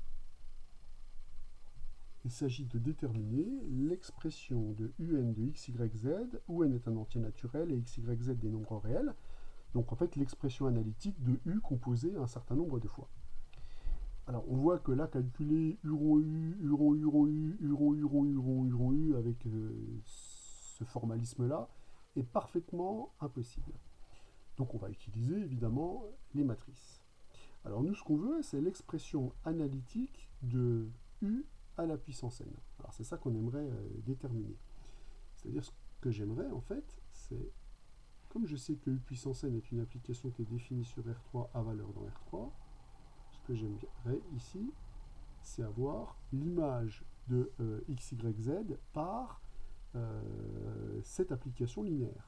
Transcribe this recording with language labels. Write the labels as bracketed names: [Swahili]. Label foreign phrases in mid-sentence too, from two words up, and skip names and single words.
[French] Il s'agit de déterminer l'expression de un de x, y, z, où n est un entier naturel et x, y, z des nombres réels. Donc en fait, l'expression analytique de u composée un certain nombre de fois. Alors on voit que là, calculer u rond u, u rond u rond u, u rond u rond u rond u rond u avec ce formalisme-là est parfaitement impossible. Donc on va utiliser évidemment les matrices. Alors nous, ce qu'on veut, c'est l'expression analytique de u à la puissance n. Alors c'est ça qu'on aimerait déterminer. C'est-à-dire ce que j'aimerais en fait, c'est, comme je sais que u puissance n est une application qui est définie sur R3 à valeur dans R3, ce que j'aimerais ici, c'est avoir l'image de x, y, z par cette application linéaire.